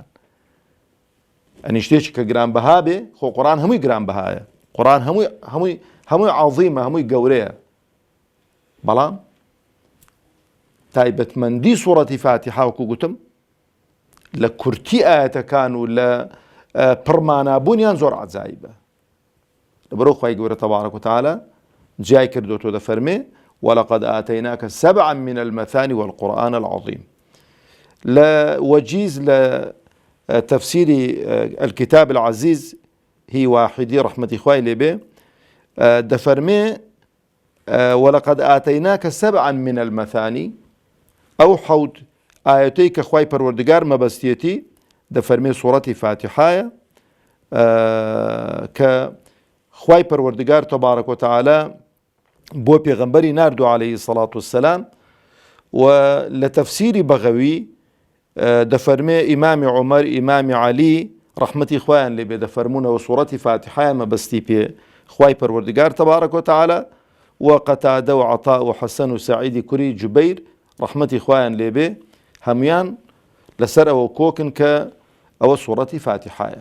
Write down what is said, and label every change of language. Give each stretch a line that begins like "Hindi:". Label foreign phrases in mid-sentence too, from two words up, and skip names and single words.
Central Kurdish: ئەنی شتێکی کە گرانبەها بێ، خۆ قورئان هەمووی گرانبەهایە، قورئان هەمووی عەظیمە، هەمووی گەورەیە، بەڵام تایبەتمەندی سوورەتی فاتحە وەکو گوتم لە کورتی ئاەتەکان و لە پڕمانابوونیان زۆر عەجایبە. لەبەرەوە خوای گەورە
Arabic: تەبارەک و تەعالە
Central Kurdish: جای کردوتۆ دەفەرمێ
Arabic: ولقد آتيناك 7 من المثاني والقرآن العظيم.
Central Kurdish: لە وەجیز لە تەفسیری
Arabic: الكتاب العزيز
Central Kurdish: هی واحدی ڕەحمەتی خوای لێبێ دەفەرمێ
Arabic: ولقد آتيناك 7 من المثاني،
Central Kurdish: ئەو 7 ئاەتەی کە خوای پەروەردگار مەبەستیەتی دەفەرمێ سوورەتی فاتحایە کە خوای پەروەردگار
Arabic: تەبارەک و تەعالە
Central Kurdish: بۆ پێغەمبەری ناردووە
Arabic: عەلەیهی سەڵات وسەلام.
Central Kurdish: و لە تەفسیری بەغەوی دەفەرمێ ئیمامی عومەر، ئیمامی عەلی ڕەحمەتی خوایان لێبێ دەفەرمونەوە سوورەتی فاتحایە مەبەستی پێ خوای پەروەردگار
Arabic: تەبارەک و تەعالە،
Central Kurdish: و قەتادە و عەطا و حەسەن و سەعیدی کوڕی جوبەیر ڕەحمەتی خوایان لێبێ هەمویان لەسەر ئەوە کۆکن کە ئەوە سوورەتی فاتحایە.